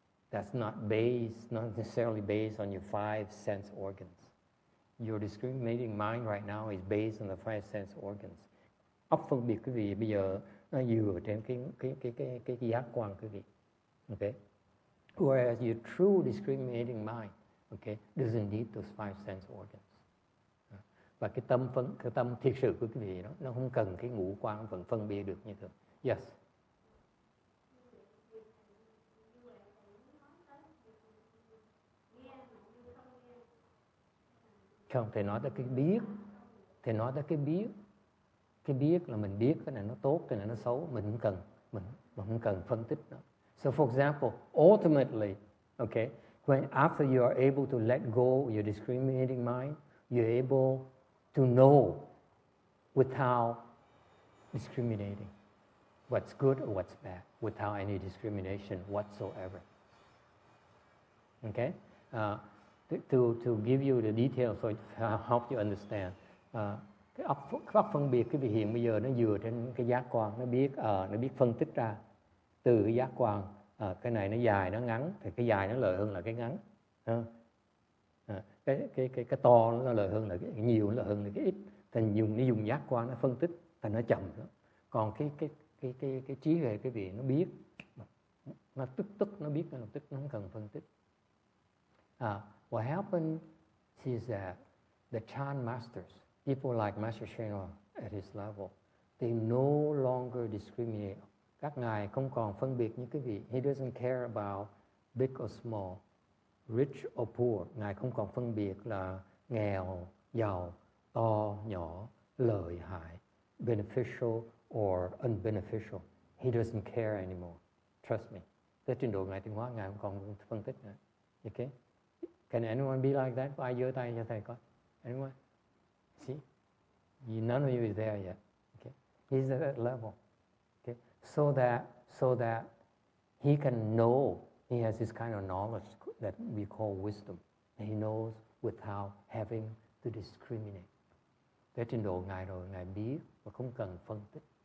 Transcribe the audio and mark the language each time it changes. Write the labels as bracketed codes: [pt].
[en] That's not necessarily based on your 5 sense organs. Your discriminating mind right now is based on the 5 sense organs. [vi] Óc phân biệt quý vị bây giờ nó dựa trên cái giác quan quý vị. [en] Okay? Whereas your true discriminating mind, okay, doesn't need those 5 sense organs. [vi] Và cái tâm thiệt sự của quý vị đó, nó không cần cái ngũ quan vẫn phân biệt được như thế. Yes. Không, thầy nói tới cái biết. Thầy nói tới cái biết. Cái biết là mình biết cái này nó tốt, cái này nó xấu. Mình không cần phân tích nó. [en] So for example, ultimately, okay, when after you are able to let go of your discriminating mind, you're able to know without discriminating. what's good or what's bad without any discrimination whatsoever. Okay? To give you the details so to help you understand. [vi] Cái óc phân biệt cái vị hiện bây giờ nó dựa trên cái giác quan, nó biết phân tích ra từ cái giác quan, cái này nó dài nó ngắn thì cái dài nó lợi hơn là cái ngắn. Cái to nó lợi hơn là cái nhiều, nó lợi hơn là cái ít. Thì nó dùng giác quan nó phân tích thành nó chậm đó. Còn cái trí huệ cái vị nó biết, nó tức nó biết nó lập tức, nó không cần phân tích. [en] What happened is that the Chan masters, people like Master Shenhua at his level, they no longer discriminate. [vi] Các ngài không còn phân biệt như cái vị. [en] He doesn't care about big or small, rich or poor. [vi] Ngài không còn phân biệt là nghèo, giàu, to, nhỏ, lợi hại, [en] beneficial or unbeneficial. He doesn't care anymore. Trust me. [vi] Tới trình độ ngài tiến hóa, ngài không còn phân tích nữa. [en] Okay? Can anyone be like that? [vi] Có ai giơ tay cho thầy coi? [en] Anyone? See? None of you is there yet. Okay? He's at that level. Okay? So that he can know, he has this kind of knowledge that we call wisdom. And he knows without having to discriminate. [vi] Tới trình độ ngài rồi, ngài biết và không cần phân tích.